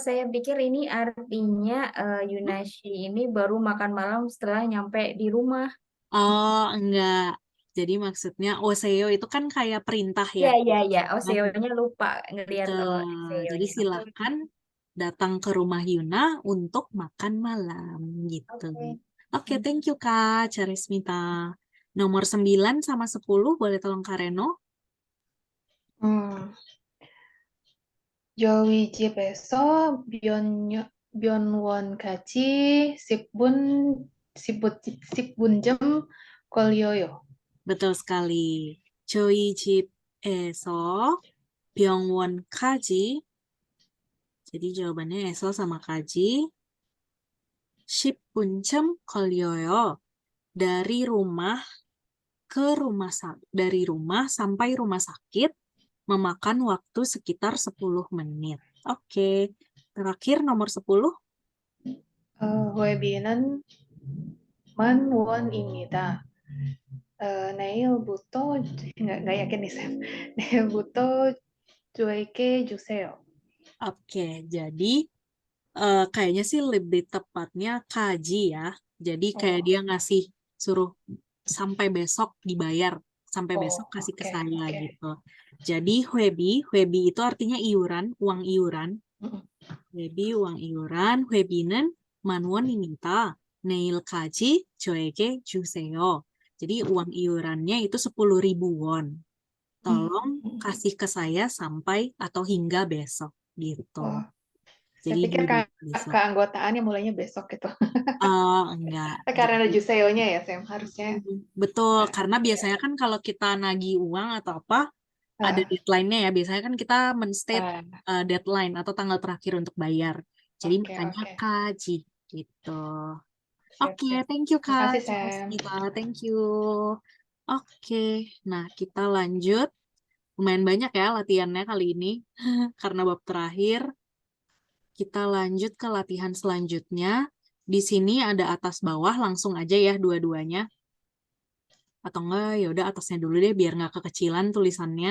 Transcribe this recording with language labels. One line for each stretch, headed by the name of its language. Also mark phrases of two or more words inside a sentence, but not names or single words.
Indonesian: Saya pikir ini artinya Yunashi ini baru makan malam setelah nyampe di rumah. Oh, enggak. Jadi maksudnya oseo itu kan kayak perintah ya. Ya. Oseo-nya lupa ngelihat Betul. Jadi Seo-nya. silakan datang ke rumah Yuna untuk makan malam gitu. Oke. Oke,
English: thank you
Indonesian: Kak Charismita. Nomor 9 sama 10 boleh tolong Kak Reno?
Korean: 저희 집에서 면원까지 10분쯤 걸려요.
Indonesian: Betul sekali.
Korean: 저희 집에서 병원까지.
Indonesian: Jadi jawabannya eso sama kaji.
Korean: 10분쯤 걸려요.
Indonesian: Dari rumah dari rumah sampai rumah sakit memakan waktu sekitar 10 menit. Oke. Terakhir nomor 10.
Korean: 회비는 10,000원입니다.
Indonesian: 내일부터 nggak yakin nih Sam.
Korean: 내일부터 저에게 주세요.
Indonesian: Oke, jadi kayaknya sih lebih tepatnya kaji ya. Jadi kayak dia ngasih suruh sampai besok dibayar, sampai besok kasih ke saya gitu. Jadi Hwebi itu artinya iuran, uang iuran. Hwebi uang iuran,
Korean: Hwebi는 만원 이니다. 내일 kaji 저에게 주세요.
Indonesian: Jadi uang iurannya itu 10.000 won. Tolong kasih ke saya sampai atau hingga besok gitu. Oh, saya Jadi pikir besok. keanggotaannya mulainya besok gitu. Enggak. Karena ada Jadi, Juseo-nya ya Sam, harusnya. betul, Nah, karena biasanya kan kalau kita nagih uang atau apa, ada deadline-nya ya. Biasanya kan kita men-state deadline atau tanggal terakhir untuk bayar. Jadi Oke, makanya oke. kaji gitu. Siap, Oke, siap.
English: thank you
Indonesian: Kak. Makasih Sam.
English: Smita, thank you.
Indonesian: Oke, nah kita lanjut. Lumayan banyak ya latihannya kali ini. Karena bab terakhir. Kita lanjut ke latihan selanjutnya. Di sini ada atas bawah, langsung aja ya dua-duanya. Atau enggak, ya udah atasnya dulu deh biar nggak kekecilan tulisannya.